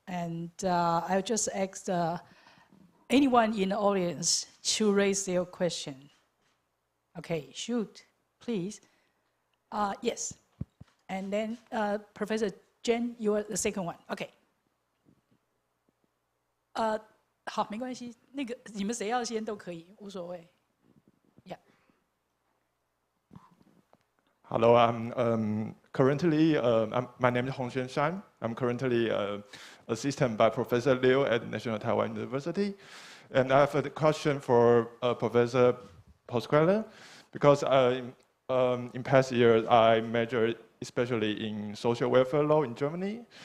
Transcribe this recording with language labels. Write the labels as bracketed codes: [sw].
[en] And I'll just ask anyone in the audience to raise their question. Okay, shoot, please. Yes. And then Professor Jen, you are the second one. Okay. [zh] 好，没关系，那个你们谁要先都可以，无所谓。 [en] Yeah. Hello, I'm currently, my name is Hongxuan Shan. I'm currently assistant by Professor Liu at National Taiwan University. And I have a question for Professor Pasquale, because in past years I majored especially in social welfare law in Germany.